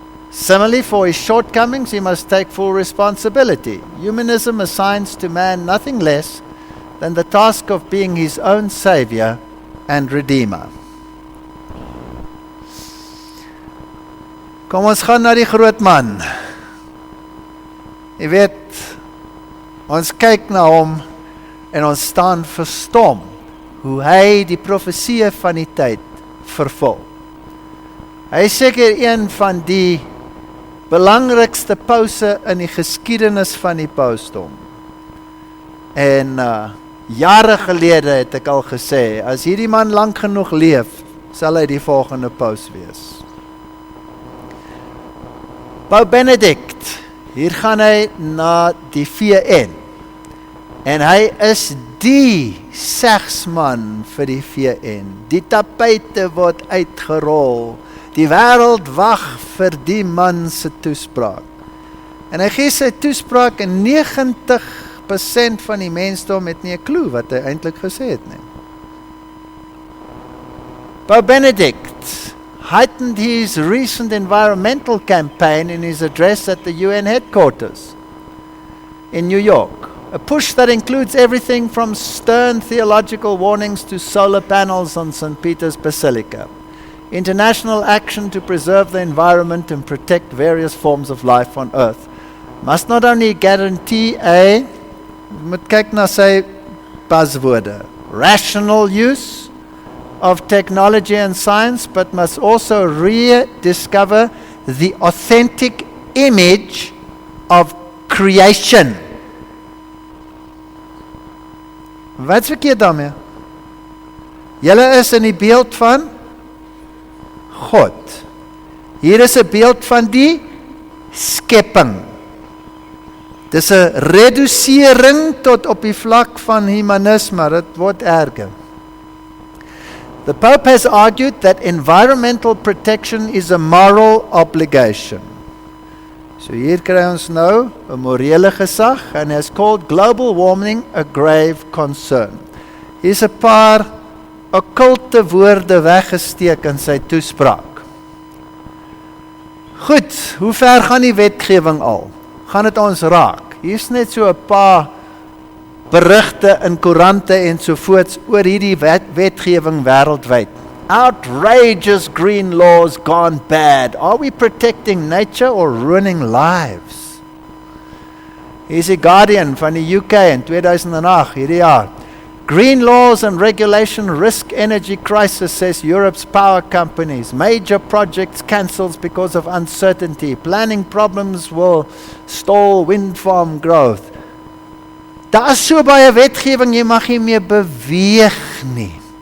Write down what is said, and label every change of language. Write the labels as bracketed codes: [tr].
[en] Similarly, for his shortcomings, he must take full responsibility. Humanism assigns to man nothing less than the task of being his own savior and redeemer. [af] Kom ons gaan na die groot man. Jy weet, ons kyk na hom en ons staan verstom hoe hy die profeseë van die tyd vervul. Hy is seker een van die belangrikste pouse in die geskiedenis van die pausdom. En jare gelede het ek al gesê, as hierdie man lank genoeg leef, sal hy die volgende paus wees. Paus Benedict, hier gaan hy na die VN. En hy is die segsman vir die VN. Die tapuite word uitgerol. Die wêreld wag vir die man se toespraak. En hy gee sy toespraak en 90% van die mensdom het nie 'n klou wat hy eintlik gesê het nie. [en] Paus Benedict heightened his recent environmental campaign in his address at the UN headquarters in New York. A push that includes everything from stern theological warnings to solar panels on St. Peter's Basilica. International action to preserve the environment and protect various forms of life on Earth must not only guarantee [af] moet kyk na sy buzzwoorde, [en] rational use of technology and science, but must also rediscover the authentic image of creation. [af] Wat is verkeerd daarmee? Julle is in die beeld van God. Hier is 'n beeld van die skepping. Dis 'n redusering tot op die vlak van humanisme, dit word erger. [en] The Pope has argued that environmental protection is a moral obligation. [af] So hier kry ons nou 'n morele gesag, [en] and has called global warming a grave concern. [af] Hier's 'n paar okkulte woorde weggesteek in sy toespraak. Goed, hoe ver gaan die wetgewing al? Gaan dit ons raak? Hier's net so 'n paar berigte in koerante en sovoorts oor hierdie wetgewing wêreldwyd. [en] Outrageous green laws gone bad. Are we protecting nature or ruining lives? [af] Here's die Guardian van die UK in 2008, hierdie jaar. [en] Green laws and regulation risk energy crisis, says Europe's power companies. Major projects cancelled because of uncertainty. Planning problems will stall wind farm growth. [af] Daar is so baie wetgewing, jy mag nie meer beweeg nie.